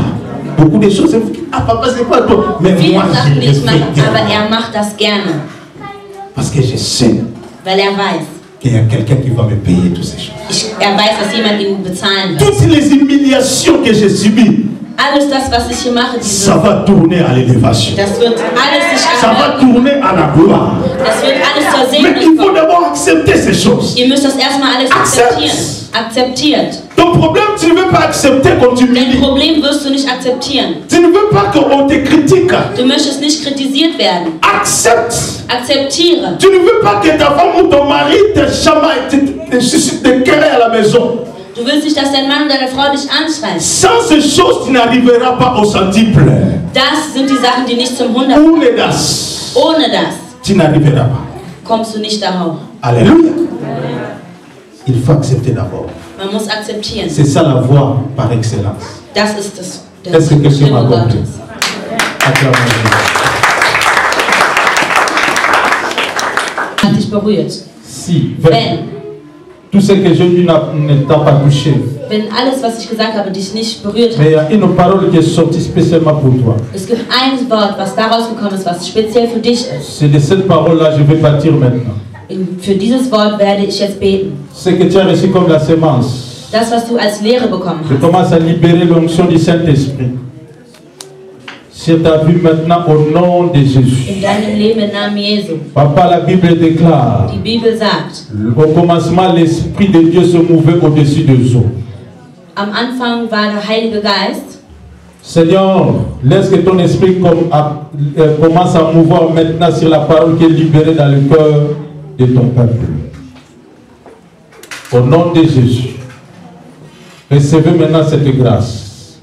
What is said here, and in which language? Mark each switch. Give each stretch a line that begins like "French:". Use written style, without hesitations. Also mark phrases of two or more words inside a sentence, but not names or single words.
French: Beaucoup de choses, ah papa, c'est pas toi. Mais
German: Viele
French: moi,
German: Sachen,
French: je
German: die
French: le
German: ich mache,
French: fais
German: aber gerne. er macht das gerne.
French: Parce que je sais
German: Weil er weiß.
French: qu'il y a quelqu'un qui va me payer toutes ces choses.
German: Er weiß, dass jemand ihn bezahlen wird.
French: Toutes les humiliations que j'ai subies,
German: Alles das, was ich hier mache,
French: ça va tourner à l'élévation.
German: das wird alles sich
French: Ça va
German: anwenden.
French: tourner à la gloire.
German: Das wird alles zur
French: Mais
German: Segnung
French: il faut
German: kommen.
French: d'abord accepter ces choses.
German: Ihr müsst das erstmal alles akzeptieren. Akzeptiert.
French: Ton problème, tu ne veux pas accepter qu'on
German: Dein
French: t'humilie.
German: Problem wirst du nicht akzeptieren.
French: Tu ne veux pas qu'on te critique.
German: Du möchtest nicht kritisiert werden.
French: Accepte.
German: Akzeptiere.
French: Tu ne veux pas que ta femme ou ton mari te chamaille, te suscite des querelles à la maison.
German: Du willst nicht, dass dein Mann oder deine Frau dich anschreit.
French: Sans ces choses, tu n'arriveras pas au centuple.
German: Das sind die Sachen, die nicht zum 100. Ohne das, Ohne das
French: tu n'arriveras pas.
German: kommst du nicht darauf.
French: Alléluia. Il faut accepter d'abord.
German: Man muss akzeptieren.
French: C'est ça la voie par excellence.
German: Das ist das.
French: Est-ce que quelqu'un m'a
German: Stimme
French: compris?
German: Gottes.
French: Acclamons-le.
German: Hat dich berührt.
French: Si,
German: Wenn
French: tout ce que j'ai dit ne t'a pas touché.
German: Wenn alles, was ich gesagt habe, dich nicht berührt
French: Mais il y
German: hat.
French: a une parole qui est sortie spécialement pour toi.
German: Es gibt ein Wort, was daraus gekommen ist, was speziell für dich ist.
French: C'est de cette parole-là que je vais bâtir maintenant.
German: Für dieses Wort werde ich jetzt beten.
French: Ce que tu as reçu comme la semence.
German: Das, was du als Lehre bekommen
French: Je
German: hast.
French: commence à libérer l'onction du Saint-Esprit. Sur ta vie maintenant au nom de Jésus.
German: In deinem Leben im Namen Jesu.
French: Papa, la Bible déclare.
German: Die Bibel sagt,
French: Au commencement, l'Esprit de Dieu se mouvait au-dessus des eaux.
German: am Anfang war der Heilige Geist.
French: Seigneur, laisse que ton esprit commence à mouvoir maintenant sur la parole qui est libérée dans le cœur de ton peuple. Au nom de Jésus, recevez maintenant cette grâce.